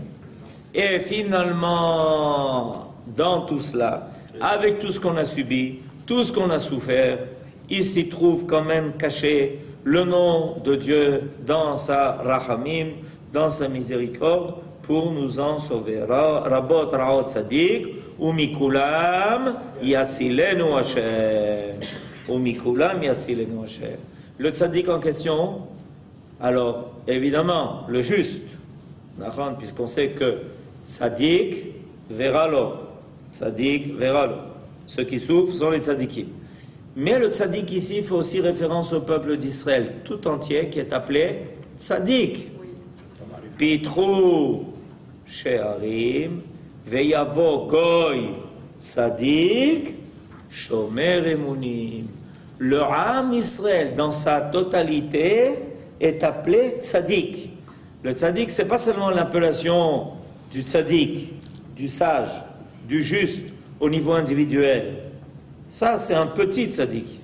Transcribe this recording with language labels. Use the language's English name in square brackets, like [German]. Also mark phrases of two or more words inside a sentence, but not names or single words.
[French] Et finalement, dans tout cela, avec tout ce qu'on a subi, tout ce qu'on a souffert, il s'y trouve quand même caché le nom de Dieu dans sa Rachamim, dans sa miséricorde, pour nous en sauver. [Hebrew] רבות רעות צדיק ומכולם יצילנו השם. ומכולם יצילנו השם. [French] Le Tzadik en question, alors évidemment, le juste, puisqu'on sait que Tzadik verra l'eau. Tzadik verra l'eau. Ceux qui souffrent sont les tzadikim. Mais le tzadik ici fait aussi référence au peuple d'Israël tout entier qui est appelé tzadik. [Hebrew] פתחו שערים ויבוא גוי צדיק שומר אמונים. [French] Le [Hebrew] עם ישראל [French] dans sa totalité est appelé tzadik. Le tzadik, c'est pas seulement l'appellation du tzadik, du sage, du juste au niveau individuel, ça c'est un petit tzaddik.